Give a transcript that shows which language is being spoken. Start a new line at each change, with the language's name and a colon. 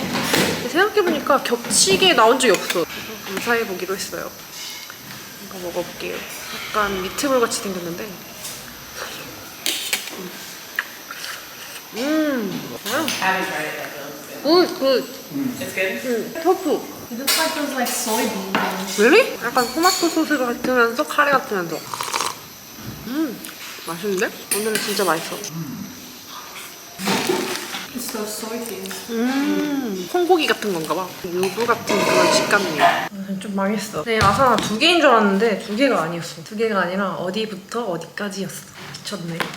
Korean: 근데 생각해보니까 겹치게 나온 적이 없어. 그래서 감사해보기로 했어요. 이거 먹어볼게요. 약간 미트볼 같이 생겼는데 굿.
English: It's good?
Korean: 토fu.
English: It looks like those like soybeans. really?
Korean: 약간 토마토 소스 같으면서 카레 같으면서 맛있는데? 오늘은 진짜 맛있어.
English: It's those soybeans.
Korean: 콩고기 같은 건가 봐. 유부 같은 그런 식감이에요. 좀 망했어. 네, 아사나 2개인 줄 알았는데 2개가 아니었어. 2개가 아니라 어디부터 어디까지였어. 미쳤네.